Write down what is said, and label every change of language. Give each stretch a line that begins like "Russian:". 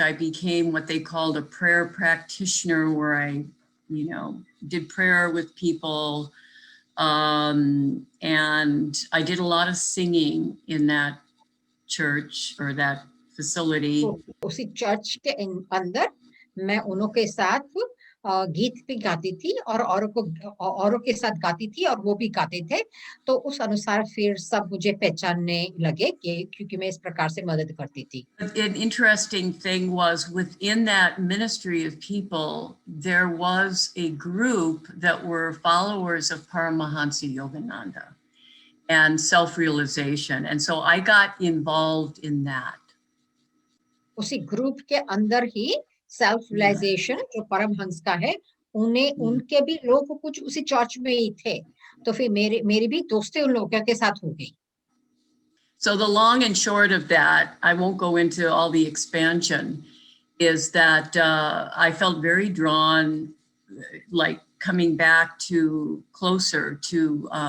English: I became what they called a prayer practitioner, where I did prayer with people, and I did a lot of singing in that church or that facility.
Hindi: उसी church के अंदर मैं उन्हों के साथ गीत भी गाती थी और औरों के साथ गाती थी और वो भी गाते थे। तो उस अनुसार फिर सब मुझे पहचानने लगे क्योंकि मैं इस प्रकार से मदद करती थी।
English: An interesting thing was, within that ministry of people, there was a group that were followers of Paramahansa Yogananda and self-realization. And so I got involved in that.
Hindi: उसी ग्रुप के अंदर ही सेल्फ रियलाइजेशन जो परमहंस का है, उनके भी लोग कुछ उसी चर्च में ही थे, तो फिर मेरी भी दोस्ती उन लोगों के साथ हो गई।
English: So the long and short of that, I won't go into all the expansion, is that I felt very drawn, like coming back to closer to